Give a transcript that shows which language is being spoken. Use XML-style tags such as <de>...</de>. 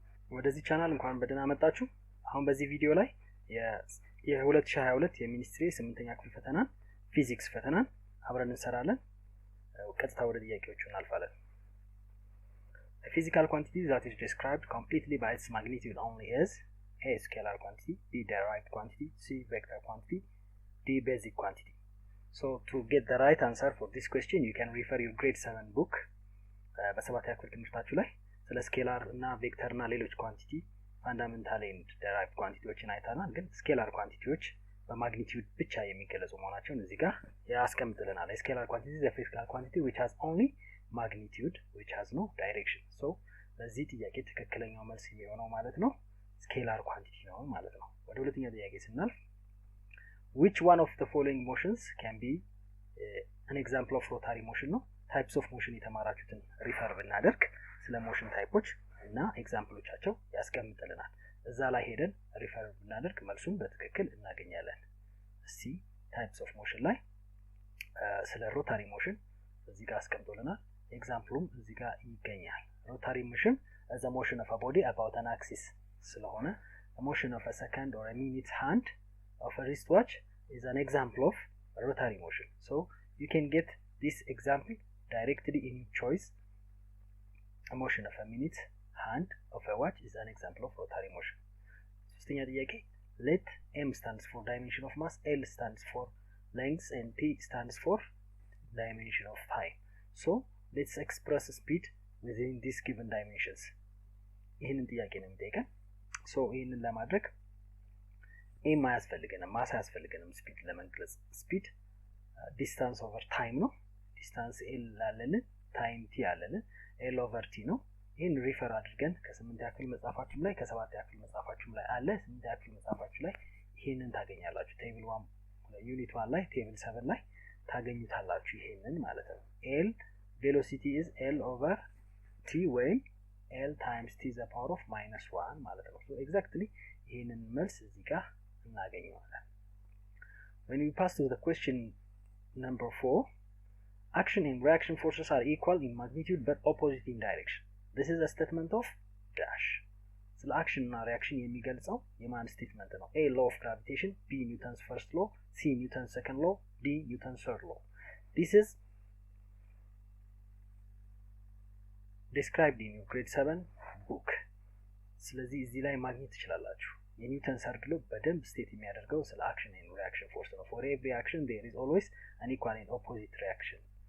<am>ወደዚህ ቻናል እንኳን በደህና መጣችሁ። አሁን በዚህ ቪዲዮ ላይ የ2022 የሚኒስትሪ 8ኛ ክፍል ፈተናን ፊዚክስ ፈተናን አብረን እንሰራለን። ቀጥታ ወደ ጥያቄዎቹ እናልፋለን።</am> <en>A physical quantity that is described completely by its magnitude only is A. Scalar quantity, B. Derived quantity, C. Vector quantity, D. Basic quantity. So to get the right answer for this question, you can refer your grade 7 book.</en> <am>በሰባተኛ ክፍል ትምህርታችሁ ላይ ስለ ስኬላር እና ቬክተር እና ሌሎች ኳንቲቲ ፋንዳሜንታል ኤንድ ዴራይቭድ ኳንቲቲዎችን አይተናል። ግን ስኬላር ኳንቲቲዎች በማግኒቲዩድ ብቻ የሚገለጹ መሆናቸውን እዚህ ጋር ያስቀምጥልናል። ስኬላር ኳንቲቲ</am> <en>is a physical quantity which has only magnitude which has no direction.</en> <am>So ለዚህ ጥያቄ ትክክለኛው መልስ የሚሆነው ማለት ነው ስኬላር ኳንቲቲ ነው ማለት ነው። ወደ ሁለተኛ ጥያቄ ስናልፍ</am> <en>which one of the following motions can be an example of rotary motion</en> <am>ነው።</am> <en>types of motion</en> <am>የተማራችሁትን ሪፈር ብናደርግ ስለ ሞሽን ታይፖች እና ኤግዛምፕሎቻቸው ያስቀምጥልናል። እዛ ላይ ሄደን ሪፈር ብናደርግ መልሱን በትክክል እናገኛለን። እስቲ types of motion ላይ ስለ ሮታሪ ሞሽን እዚህ ጋር አስቀምጦልናል። ኤግዛምፕሉም እዚህ ጋር ይገኛል። ሮታሪ ሞሽን</am> <en>as a motion of a body about an axis</en> <am>ስለሆነ</am> <en>a motion of a second or a minute hand of a wristwatch is an example of rotary motion. So you can get this example directly in your choice. A motion of a minute hand of a watch is an example of rotary motion.</en> <am>ሶስተኛ ጥያቄ</am> <en>let m stands for dimension of mass, l stands for length and t stands for dimension of time. So let's express speed within these given dimensions.</en> <am>ይሄንን ጥያቄ ነው የሚጠይቀን። so ይሄንን ለማድረግ m አያስፈልገንም፣ ማስ አያስፈልገንም። ስፒድ ለመግለጽ ስፒድ ዲስታንስ ኦቨር ታይም ነው። ዲስታንስ l አለን፣ ታይም t አለን፣ l ኦቨር t ነው። ይሄን ሪፈር አድርገን ከ8ኛ ክፍል መጻፋችሁም ላይ ከ7ኛ ክፍል መጻፋችሁም ላይ አለ። 8ኛ ክፍል መጻፋችሁ ላይ ይሄንን ታገኛላችሁ። ቴብል 1 ዩኒት 1 ላይ ቴብል 7 ላይ ታገኙታላችሁ ይሄንን ማለት ነው።</am> <en>l velocity is l over t when l times t the power of -1</en> <am>ማለት ነው።</am> <en>so exactly</en> <am>ይሄንን መልስ እዚህ ጋር እናገኘዋለን።</am> <en>when we pass to the question number 4, action and reaction forces are equal in magnitude but opposite in direction. This is a statement of dash.</en> <am>ስለ action እና reaction የሚገልጸው የማን ስቴትመንት ነው?</am> <en>A. law of gravitation, B. Newton's first law, C. Newton's second law, D. Newton's third law. This is described in your grade 7 book.</en> <am>ስለዚህ እዚህ ላይ ማግኘት ትችላላችሁ። የኒውተን ሰርድ ሎ በደንብ ስቴት የሚያደርገው ስለ action and reaction force ነው።</am> <en>for every action there is always an equal and opposite reaction.</en>